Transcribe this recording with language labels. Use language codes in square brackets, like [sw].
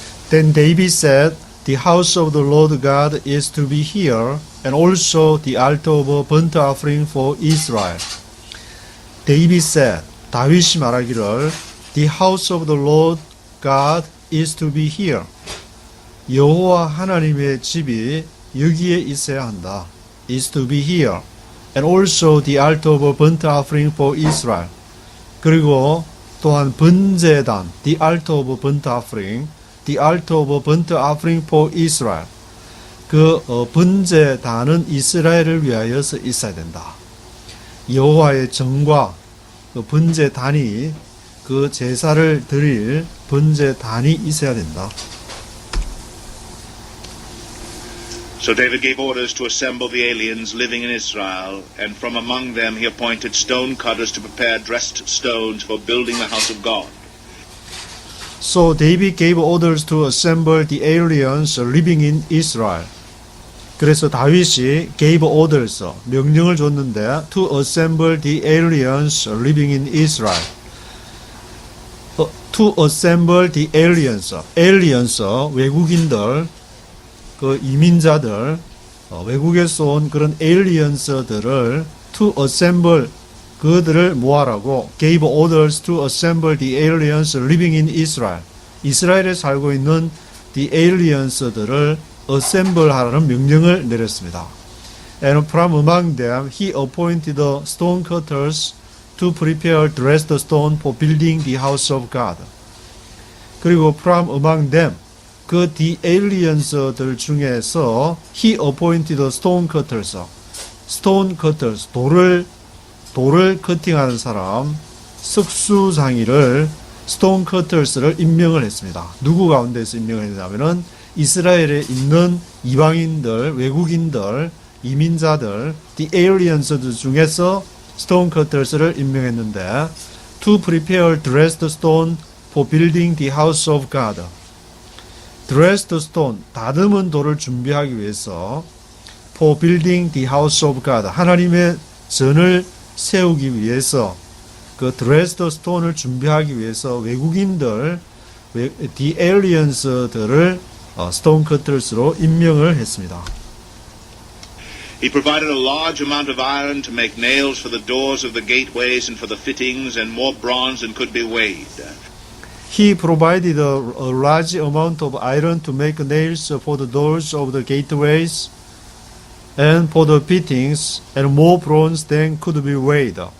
[en] Then David said, The house of the Lord God is to be here, and also the altar of burnt offering for Israel. David said, [ko] 다윗이 말하기를, [en] The house of the Lord God is to be here. [ko] 여호와 하나님의 집이 여기에 있어야 한다. [en] Is to be here. And also the altar of burnt offering for Israel. [ko] 그리고 또한 번제단, [en] the altar of burnt offering, the altar of burnt offering for Israel. [ko] 그 번제단은 이스라엘을 위하여서 있어야 된다. 여호와의 정과 그 번제단이 그 제사를 드릴 번제단이 있어야 된다. [en] So David gave orders to assemble the aliens living in Israel, and from among them he appointed stone cutters to prepare dressed stones for building the house of God. So David gave orders to assemble the aliens living in Israel. [ko] 그래서 다윗이 [en] gave orders, [ko] 명령을 줬는데 [en] to assemble the aliens living in Israel. To assemble the aliens, aliens, [ko] 외국인들, 그 이민자들, 외국에서 온 그런 [en] aliens들을 to assemble, [ko] 그들을 모아라고 [en] gave orders to assemble the aliens living in Israel. [ko] 이스라엘에 살고 있는 the aliens들을 assemble 하라는 명령을 내렸습니다. [en] And from among them he appointed the stone cutters to prepare dressed stone for building the house of God. 그리고 from among them, 그 the aliens들 중에서 he appointed the stone cutters, stone cutters, [ko] 돌을 커팅하는 사람, 석수장이를 [en] stone cutters를 [ko] 임명을 했습니다. 누구 가운데서 임명을 했냐면은 이스라엘에 있는 이방인들, 외국인들, 이민자들, the aliens들 중에서 stone cutters를 임명했는데 [en] to prepare dressed stone for building the house of God. [ko] dressed stone, 다듬은 돌을 준비하기 위해서 [en] for building the house of God, [ko] 하나님의 전을 세우기 위해서 그 dressed stone을 준비하기 위해서 외국인들, the aliens들을 stone cutters로 임명을 했습니다. [en] He provided a large amount of iron to make nails for the doors of the gateways and for the fittings, and more bronze than could be weighed. He provided a large amount of iron to make nails for the doors of the gateways and for the fittings, and more bronze than could be weighed.